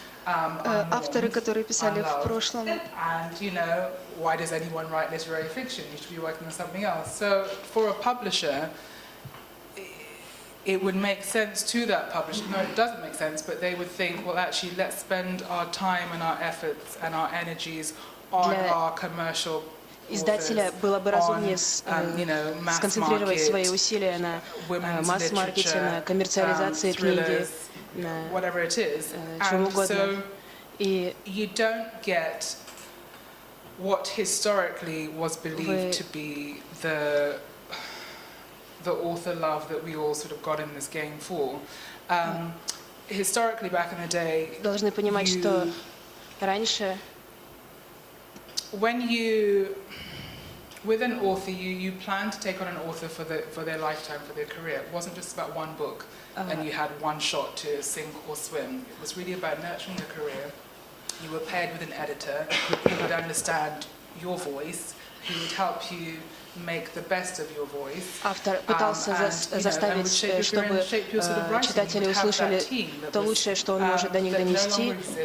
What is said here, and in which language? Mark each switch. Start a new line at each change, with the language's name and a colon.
Russian: Авторы, которые писали в прошлом.
English: And you know, why does anyone write literary fiction? You should be working on something else. So for a publisher, it would make sense to that publisher. No, it doesn't make sense, but they would think, well, actually, let's spend our time and our efforts and our energies on our commercial
Russian: издателя было бы разумнее сконцентрировать свои усилия на масс-маркете, на коммерциализации книги,
English: whatever it is.
Russian: чего угодно.
English: И you don't get what historically was believed to be the author love that we all sort of got in this game for. historically back in the day,
Russian: должны понимать, что раньше
English: when you with an author, you plan to take on an author for their lifetime, for their career. It wasn't just about one book and you had one shot to sink or swim. It was really about nurturing your career. You were paired with an editor who would understand your voice, who would help you make the best of your voice.
Russian: Автор пытался заставить, чтобы читатели услышали то лучшее, что он может до них донести.